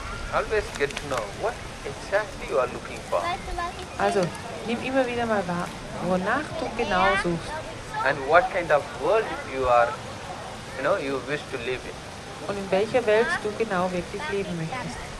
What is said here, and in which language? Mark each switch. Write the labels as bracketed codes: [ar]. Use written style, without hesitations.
[en] Always get to know what exactly you are looking for. [de] Also, nimm immer wieder mal wahr, wonach du genau suchst [en] And what kind of world you are, you wish to live in. [de] und in welcher Welt du genau wirklich leben möchtest.